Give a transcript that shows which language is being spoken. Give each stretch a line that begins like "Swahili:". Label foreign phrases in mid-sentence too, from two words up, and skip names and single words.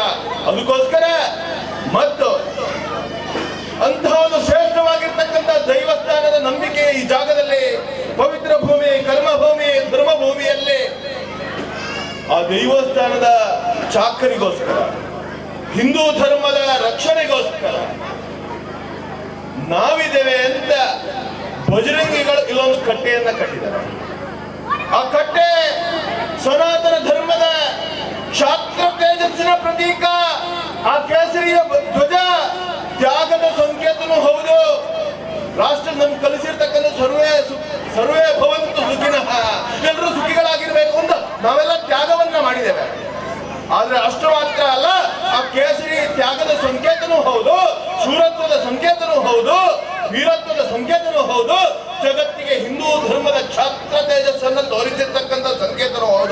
Kannada: ಅದಕ್ಕೋಸ್ಕರ ಮತ್ತು ಅಂತಹ ಒಂದು ಶ್ರೇಷ್ಠವಾಗಿರ್ತಕ್ಕಂಥ ದೈವಸ್ಥಾನದ ನಂಬಿಕೆ ಈ ಜಾಗದಲ್ಲಿ, ಪವಿತ್ರ ಭೂಮಿ, ಕರ್ಮಭೂಮಿ, ಧರ್ಮಭೂಮಿಯಲ್ಲಿ ಆ ದೈವಸ್ಥಾನದ ಚಾಕರಿಗೋಸ್ಕರ, ಹಿಂದೂ ಧರ್ಮದ ರಕ್ಷಣೆಗೋಸ್ಕರ ನಾವಿದ್ದೇವೆ ಅಂತ ಬಜರಂಗಿಗಳು ಇಲ್ಲೊಂದು ಕಟ್ಟೆಯನ್ನ ಕಟ್ಟಿದ್ದಾರೆ. ಆ ಕಟ್ಟೆ ಸನಾತನ ಧರ್ಮದ ಕ್ಷಾತ್ರ ತೇಜಸ್ಸಿನ ಪ್ರತೀಕ. ಆ ಕೇಸರಿಯ ಧ್ವಜ ತ್ಯಾಗದ ಸಂಕೇತನೂ ಹೌದು. ರಾಷ್ಟ್ರ ನಮ್ಗೆ ಕಲಿಸಿರ್ತಕ್ಕಂಥ
Sanskrit: ಸರ್ವೇ ಭವಂತು ಸುಖಿನಃ,
Kannada: ಎಲ್ಲರೂ ಸುಖಿಗಳಾಗಿರ್ಬೇಕು ಅಂತ ನಾವೆಲ್ಲ ತ್ಯಾಗವನ್ನ ಮಾಡಿದ್ದೇವೆ. ಆದ್ರೆ ಅಷ್ಟು ಮಾತ್ರ ಅಲ್ಲ, ಆ ಕೇಸರಿ ತ್ಯಾಗದ ಸಂಕೇತನೂ ಹೌದು, ಶೂರತ್ವದ ಸಂಕೇತನೂ ಹೌದು, ವೀರತ್ವದ ಸಂಕೇತನೂ ಹೌದು, ಜಗತ್ತಿಗೆ ಹಿಂದೂ ಧರ್ಮದ ಕ್ಷಾತ್ರ ತೇಜಸ್ಸನ್ನು ತೋರಿಸಿರ್ತಕ್ಕಂಥ ಸಂಕೇತನೂ ಹೌದು.